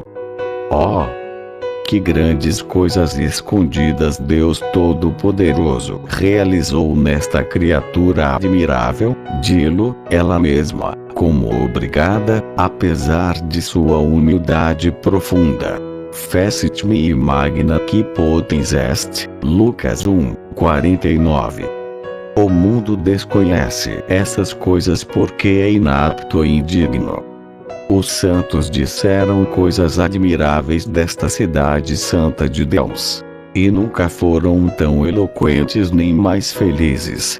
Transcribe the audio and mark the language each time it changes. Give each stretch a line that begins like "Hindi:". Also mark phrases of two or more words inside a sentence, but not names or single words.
Portuguese: Oh! Que grandes coisas escondidas Deus Todo-Poderoso realizou nesta criatura admirável, dilo, ela mesma, como obrigada, apesar de sua humildade profunda.
Latin: Fecit me magna qui potens est,
Portuguese: Lucas 1:49. O mundo desconhece essas coisas porque é inapto e indigno. Os santos disseram coisas admiráveis desta cidade santa de Deus. E nunca foram tão eloquentes nem mais felizes.